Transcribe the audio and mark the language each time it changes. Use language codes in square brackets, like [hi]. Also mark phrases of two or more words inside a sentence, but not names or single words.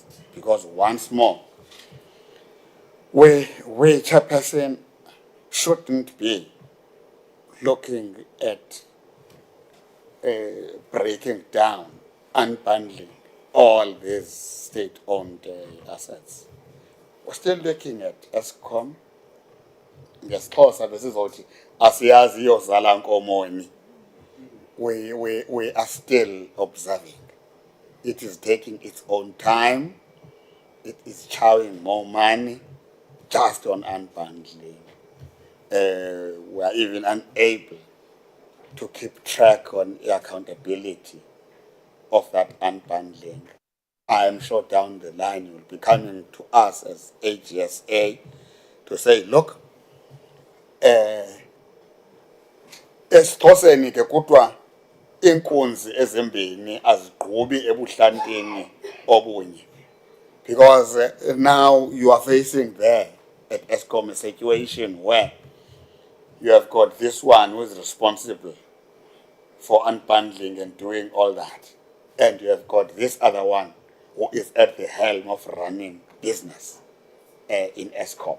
[en] Because once more, we chairperson shouldn't be looking at breaking down, unbundling all these state-owned assets. We're still looking at ESCOM. [xh] NgesiXhosa besizothi asiyazi iyozala nkomoni. [en] We are still observing. It is taking its own time. It is chowing more money just on unbundling. We are even unable to keep track on the accountability of that unbundling. I am sure down the line you will be coming to us as AGSA to say, look, [xh] esixhoseni ke kuthiwa inkunzi ezimbini azigqubi ebuhlantini obunye, [en] because now you are facing there at Eskom a situation where you have got this one who is responsible for unbundling and doing all that, and you have got this other one who is at the helm of running business in Eskom.